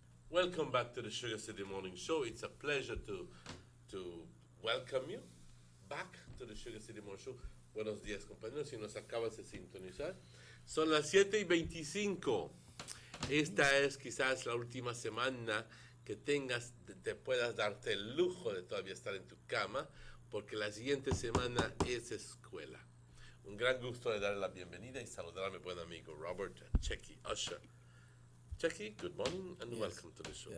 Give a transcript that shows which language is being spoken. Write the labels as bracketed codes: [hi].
[en] Welcome back to the Sugar City Morning Show. It's a pleasure to welcome you back to the Sugar City Morning Show. [es] Buenos días, compañeros. Si nos acabas de sintonizar, son las 7:25. Esta es quizás la última semana que te puedas darte el lujo de todavía estar en tu cama, porque la siguiente semana es escuela. Un gran gusto de darle la bienvenida y saludar a mi buen amigo Robert Checky Usher. [en] Checky, good morning and welcome to the show.